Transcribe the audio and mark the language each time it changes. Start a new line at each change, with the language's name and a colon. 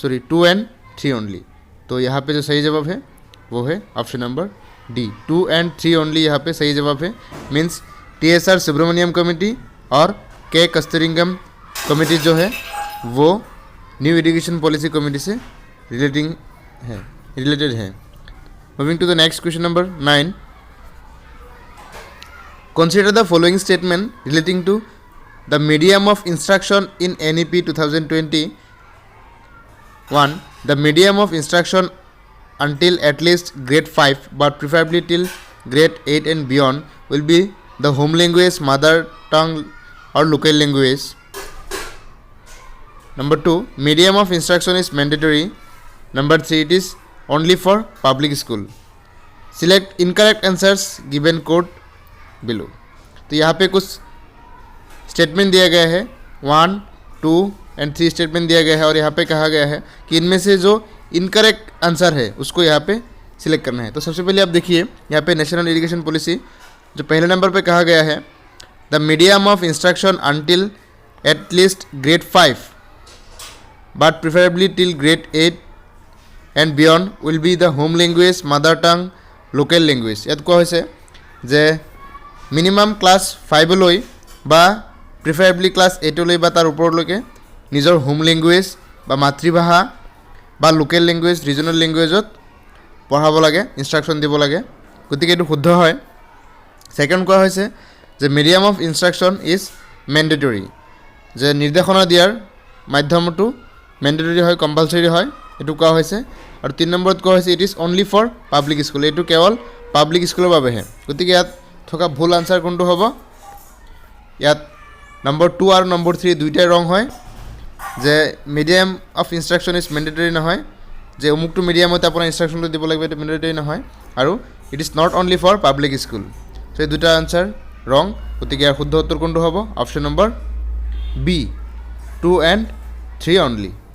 Hindi: 2 and 3 only तो यहाँ पे जो सही जवाब है वो है option number D 2 and 3 only यहाँ पे सही जवाब है मीन्स TSR सुब्रमण्यम कमेटी और K कस्तूरिंगम कमेटी जो है वो न्यू एजुकेशन पॉलिसी कमेटी से रिलेटेड है
English: Moving to the next question number 9 Consider the following statement relating to the medium of instruction in NEP 2020. 1. The medium of instruction until at least grade 5 but preferably till grade 8 and beyond will be the home language, mother tongue or local language. Number 2. Medium of instruction is mandatory. Number 3. It is only for public school. Select incorrect answers given quote below
Hindi: तो यहाँ पे कुछ statement दिया गया है 1, 2 and 3 statement दिया गया है और यहाँ पे कहा गया है कि इनमें से जो इनकरेक्ट आंसर है उसको यहाँ पे सिलेक्ट करना है तो सबसे पहले आप देखिए यहाँ पे नेशनल एजुकेशन पॉलिसी जो पहले नंबर पे कहा गया है
English: the medium of instruction until at least grade 5 but preferably till grade 8 and beyond will be the home language mother tongue local language
Assamese: यात कोৱা হৈছে যে মিনিমাম ক্লাছ 5লৈ বা প্ৰিফাৰেবলি ক্লাছ 8লৈ বা তাৰ ওপৰলৈকে নিজৰ হোম লেংগুৱেজ বা মাতৃভাষা বা লোকেল লেংগুৱেজ ৰিজনেল লেংগুৱেজত পঢ়াব লাগে ইনষ্ট্ৰাকশ্যন দিব লাগে গতিকে এইটো শুদ্ধ হয় সেকেন্ড কোৱা হৈছে যে medium of instruction is mandatory যে নিৰ্দেশনা দিয়াৰ মাধ্যমটো মেণ্ডেটৰী হয় কম্পালসৰি হয় এইটো কোৱা হৈছে আৰু 3 নম্বৰত কোৱা হৈছে it is only for public school এইটো কেৱল পাব্লিক স্কুলৰ বাবেহে গতিকে ইয়াত থকা ভুল আনসাৰ কোনটো হ'ব ইয়াত নম্বৰ 2 আৰু নম্বৰ 3 দুইটাই ৰং হয় যে medium of instruction is mandatory নহয় যে অমুকটো মিডিয়ামতে আপোনাৰ ইনষ্ট্ৰাকশ্যনটো দিব লাগিব এইটো মেণ্ডেটৰী নহয় আৰু it is not only for public school চ' এই দুটা আনসাৰ ৰং গতিকে ইয়াৰ শুদ্ধ উত্তৰ কোনটো হ'ব option number B
English: 2 and 3 only.